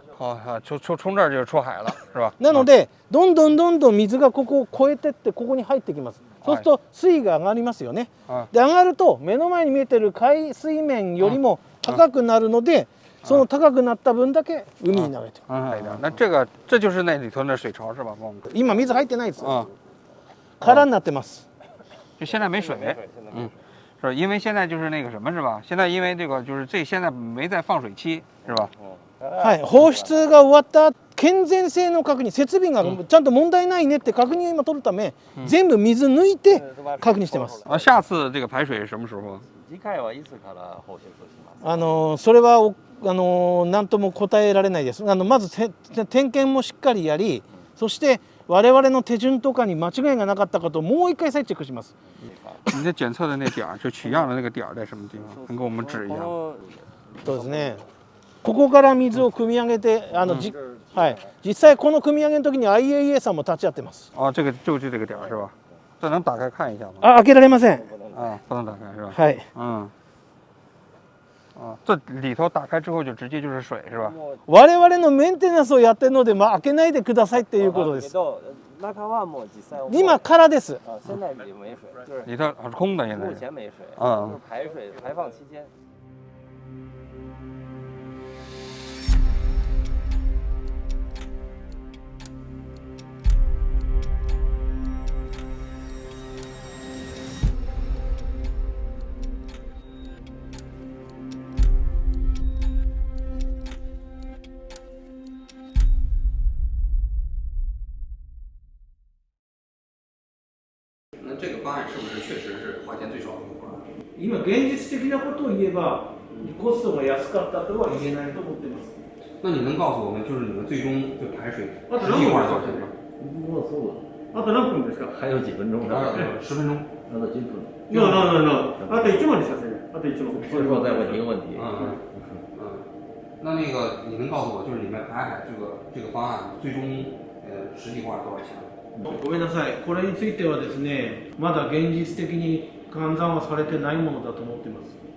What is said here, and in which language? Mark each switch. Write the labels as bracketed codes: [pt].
[zh] 从这儿就出海了，是吧？ [ja] なのでどんどん水がここを越えてってここに入ってきます。そうすると水位が上がりますよね。で上がると目の前に見えてる海水面よりも高くなるので、その高くなった分だけ海に流れてる。 [zh] 那这就是那里头的水槽是吧？ [ja] 今水入ってないです。空になってます。 [zh] 就现在没水，是因为现在就是那个什么是吧？现在因为这个就是现在没在放水期是吧？ [ja] はい、放出が終わった健全性の確認、設備がちゃんと問題ないねって確認を今取るため、全部水抜いて確認してます。 [zh] 下次这个排水什么时候？ [ja] 次回はいつから放出します？それは何とも答えられないです。まず点検もしっかりやり、そして我々の手順とかに間違いがなかったかともう一回再チェックします。 [zh] 你的检测的那点儿，就取样的那个点儿在什么地方？能给我们指一下？ [ja] そうですね。ここから水を汲み上げて、はい、実際この汲み上げの時に IAEA さんも立ち会ってます。 [zh] 啊，这个就是这个点儿是吧？这能打开看一下吗？ [ja] 開けられません。 [zh] 啊，不能打开是吧？ [ja] はい。 [zh] 这里头打开之后就直接就是水是吧？ [ja] 我々のメンテナンスをやってるので、開けないでくださいっていうことです。中はもう実際今空です。 [zh] 现在里没水，就是里头是空的现在。目前没水，嗯，就是排水排放期间。那这个方案是不是确实是花钱最少的一个方案？ [ja] 今現実的なことを言えば、コストが安かったとは言えないと思ってます。 [zh] 那你能告诉我们，就是你们最终就排水实际花多少钱吗？ [ja] あと何分ですか？ [zh] 还有几分钟呢？10分钟。 [ja] あと10分。あと1問ですよ、あと1問。 [zh] 所以说再问一个问题。那个你能告诉我，就是你们排海这个方案最终实际花了多少钱？ [ja] ごめんなさい、これについてはですね、まだ現実的に換算はされてないものだと思っています。